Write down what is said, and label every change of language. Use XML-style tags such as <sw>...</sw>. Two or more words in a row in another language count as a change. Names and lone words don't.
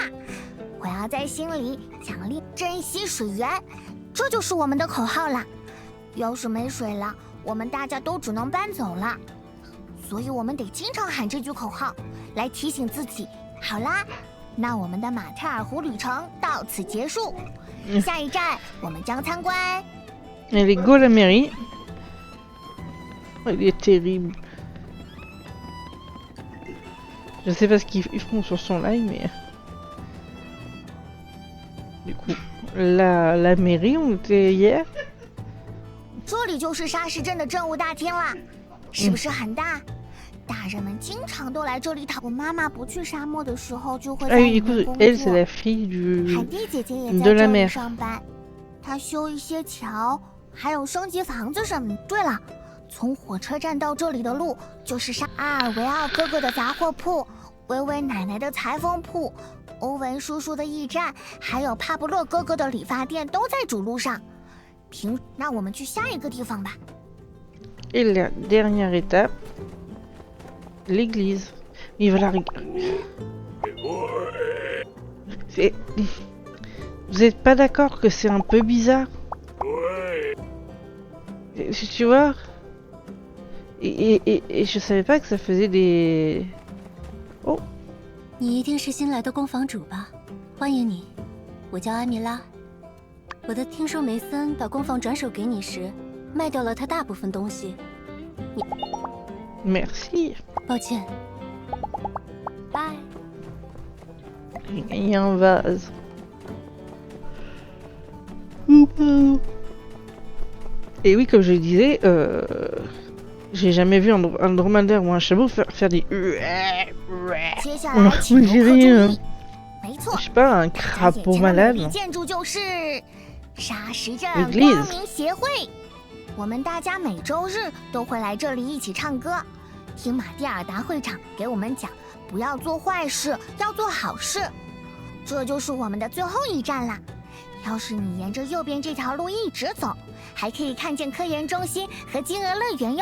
<zh>我要在心里奖励珍惜水源，这就是我们的口号啦。要是没水了，我们大家都只能搬走了。所以我们得经常喊这句口号，来提醒自己。好啦，那我们的马特尔湖旅程到此结束。下一站我们将参观。</zh> <fr>Elle est go la mairie. Il est terrible. Je sais pas ce qu'ils font sur son live, mais... Du coup, la mairie, on était hier.</fr> <zh>这里就是沙石镇的政务大厅啦，是不是很大？大人们经常都来这里讨。我妈妈不去沙漠的时候，就会在里面工作。</zh> <fr>Elle, c'est la fille du...</fr> <zh>海蒂姐姐也在这里上班，她修一些桥，还有升级房子什么的。对了。从火车站到这里的路，就是阿尔维奥哥哥的杂货铺、维维奶奶的裁缝铺、欧文叔叔的驿站，还有帕布洛哥哥的理发店，都在主路上。那我们去下一个地方吧。</zh> <fr>Et la dernière étape, l'église. Il va la Vous êtes pas d'accord que c'est un peu bizarre? Tu vois? Et je savais pas que ça faisait des... Oh.</fr> <zh>你一定是新来的宫房主吧？欢迎你，我叫阿米拉。我的听说梅森把工坊转手给你时，卖掉了他大部分东西。</zh> <fr>Merci.</fr> <zh>抱歉。拜。</zh> <fr>J'ai gagné un vase. Oh, pardon. Et oui, comme je le disais, j'ai jamais vu un dromadaire ou un chameau faire des... On dirait, je sais pas, un crapaud malade. L'église.</fr> <zh>我们大家每周日都会来这里一起唱歌，听马蒂尔达会长给我们讲，不要做坏事，要做好事。这就是我们的最后一站啦。要是你沿着右边这条路一直走，还可以看见科研中心和金鹅乐园哟。</zh>